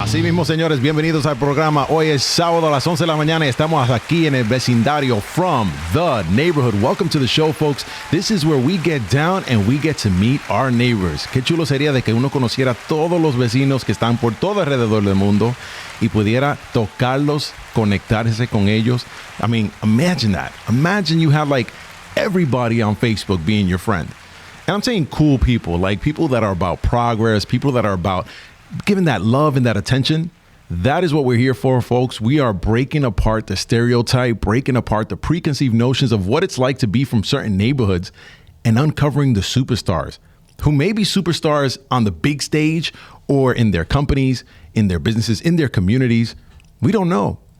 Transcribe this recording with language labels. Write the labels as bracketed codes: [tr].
[es] Así mismo, señores, bienvenidos al programa. Hoy es sábado a las 11 de la mañana y estamos aquí en el vecindario from the neighborhood. [en] Welcome to the show, folks. This is where we get down and we get to meet our neighbors. [es] Qué chulo sería de que uno conociera todos los vecinos que están por todo alrededor del mundo y pudiera tocarlos, conectarse con ellos. [en] I mean, imagine that. Imagine you have like everybody on Facebook being your friend. And I'm saying cool people, like people that are about progress, people that are about giving that love and that attention. That is what we're here for, folks. We are breaking apart the stereotype, breaking apart the preconceived notions of what it's like to be from certain neighborhoods and uncovering the superstars who may be superstars on the big stage or in their companies, in their businesses, in their communities. We don't know.